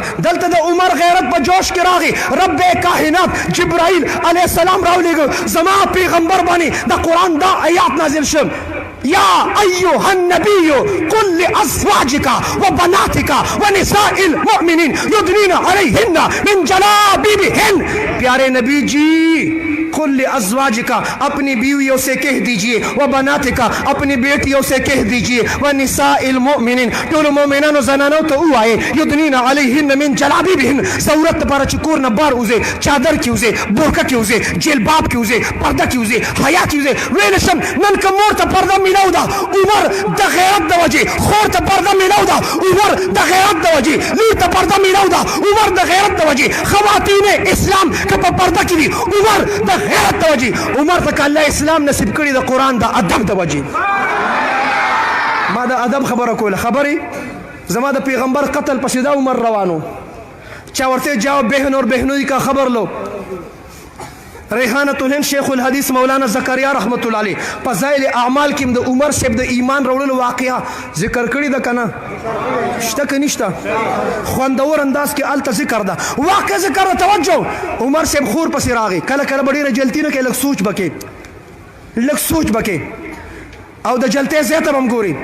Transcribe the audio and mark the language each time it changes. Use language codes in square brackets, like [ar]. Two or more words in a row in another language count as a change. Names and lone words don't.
[ps] دلته د عمر غیرت په جوش کې راغی، رب کائنات جبرائیل [ar] علیه السلام [ps] راولېږه، زما پیغمبر باندې د قرآن دا آیات نازل شو. [ar] یا ایها النبی قل لازواجک وبناتک ونساء المؤمنین یدنین علیهن من جلابیبہن. [ur] پیارے نبی جی [ar] قل لازواجک [ur] اپنی بیویوں سے کہہ دیجئے، وبناتک اپنی بیٹیوں سے کہہ دیجئے، [ar] ونساء المؤمنین [ps] ټول مومنانو زنانو ته ووایي [ar] یدنین علیهن من جلابیبہن. [ps] ضرورت لپاره چې کور نه بار وځي، چادر کې وځي، بورکه کې وځي، جلباب کې وځي، پرده کې وځي، حیا کې وځي. ویل شم نن که مور ته پرده میلاو ده عمر د غیرت د وجې، خور ته پرده میلاو ده عمر د غیرت د وجې، لور ته پرده میلاو ده عمر د غیرت د وجې. خواتین اسلام که په پرده کې دي عمر د غیرت د وجې. عمر ته که الله اسلام نصیب کړي د قرآن د ادب د وجې. ما د ادب خبره کوله. خبرې زما د پیغمبر قتل پسې دا عمر روانو، چا ورته جواب [ur] بہن اور بہنوئی کا خبر لو. [ps] ریحانۃ الهند شیخ الحدیث مولانا زکریا [ar] رحمت الله علیه [ps] فضائل اعمال کې د عمر صاحب د ایمان راوړلو واقعه ذکر کړی ده کنه؟ شته که نشته؟ خوندور انداز کې الته ذکر ده، واقع ذکر ده. توجه، عمر صاحب خور پسې راغی، کله کله به ډېره جلتي نه کوي، لږ سوچ بکې او د جلتۍ ځای ته به هم ګوري.